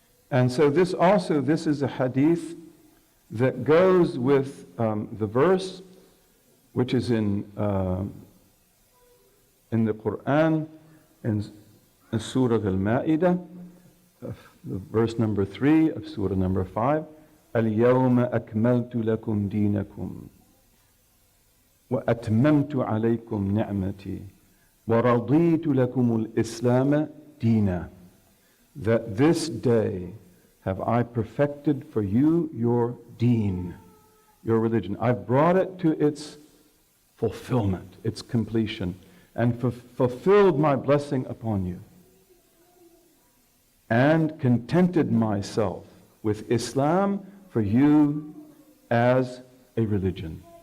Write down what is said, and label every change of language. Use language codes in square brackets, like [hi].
[en] And so this is a hadith that goes with the verse which is in the Quran, in Surah Al-Ma'idah, verse number 3 of Surah number 5. [ar] اليوم أكملت لكم دينكم وأتممت عليكم نعمتي وَرَضِيتُ لَكُمُ الْإِسْلَامَ دِينًا. [en] That this day have I perfected for you your deen, your religion. I've brought it to its fulfillment, its completion, and fulfilled my blessing upon you, and contented myself with Islam for you as a religion.